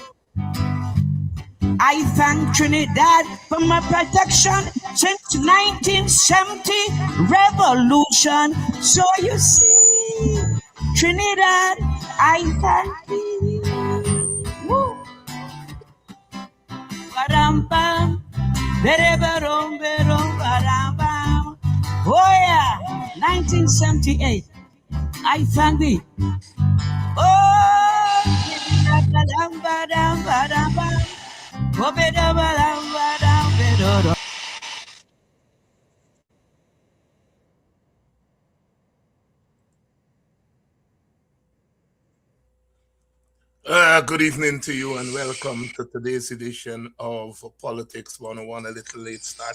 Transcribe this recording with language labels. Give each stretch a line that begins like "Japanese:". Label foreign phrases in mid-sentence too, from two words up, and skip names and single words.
English: I thank Trinidad for my protection since 1970 revolution. So you see, Trinidad, I thank thee. Woo. Ba-dum-bum. Ba-da-ba-dum, ba-dum, ba-dum-bum. Oh yeah, 1978. I thank thee. Oh, ba-dum, ba-dum, ba-dum, ba. Oh, ba-dum, ba-dum, ba. Good evening to you and welcome to today's edition of Politics 101, a little late start.